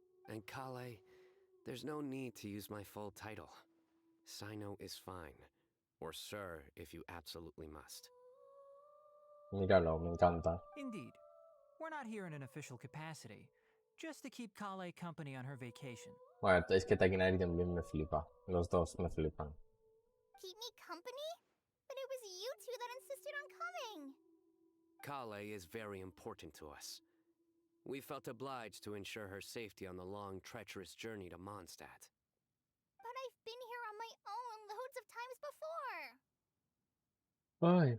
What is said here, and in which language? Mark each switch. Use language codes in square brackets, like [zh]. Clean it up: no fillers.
[en] And Kale, there's no need to use my full title. Sino is fine. Or sir, if you absolutely must. [es] Míralo, me encanta. [en] Indeed. We're not here in an official capacity, just to keep Kale company on her vacation. [es] Bueno, es que Takinari también me flipa. Los dos me flipan. [en] Keep me company? But it was you two that insisted on coming. Kale is very important to us. We felt obliged to ensure her safety on the long, treacherous journey to Mondstadt. But I've been here on my own loads of times before.